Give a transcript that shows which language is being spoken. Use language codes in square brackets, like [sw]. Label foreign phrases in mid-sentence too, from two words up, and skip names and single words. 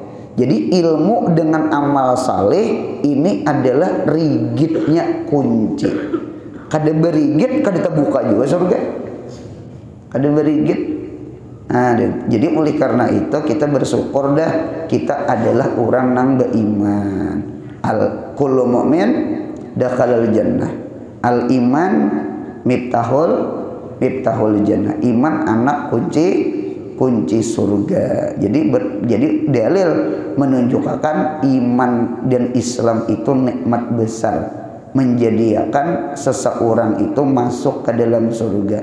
[id] Jadi ilmu dengan amal saleh ini adalah rigidnya kunci. [bjn] Kada berigid kada terbuka juga surga. Kada berigid. Nah, jadi oleh karena itu kita bersyukur dah kita adalah orang nang beriman. [ar] الكل مؤمن دخل الجنة. الإيمان مفتاح الجنة. [id] Iman anak kunci surga. Jadi dalil menunjukkan iman dan Islam itu nikmat besar, menjadikan seseorang itu masuk ke dalam surga.